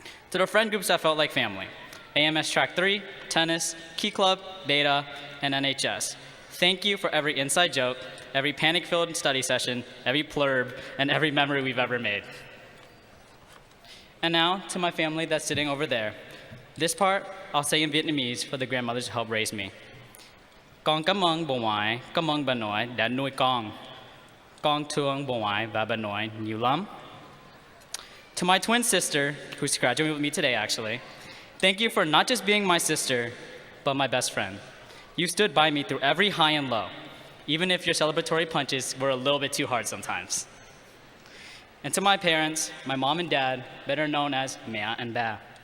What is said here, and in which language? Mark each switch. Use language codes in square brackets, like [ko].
[en] To the friend groups that felt like family: AMS Track 3, Tennis, Key Club, Beta, and NHS. Thank you for every inside joke, every panic-filled study session, every plurb, and every memory we've ever made. And now, to my family that's sitting over there. This part, I'll say in Vietnamese for the grandmothers who helped raise me. [vi] Con cảm ơn bố ngoại, cảm ơn bà nội đã nuôi con. Con thương bố ngoại và bà nội nhiều lắm. [en] To my twin sister, who's graduating with me today actually, thank you for not just being my sister, but my best friend. You stood by me through every high and low, even if your celebratory punches were a little bit too hard sometimes. And to my parents, my mom and dad, better known as Mea and Ba.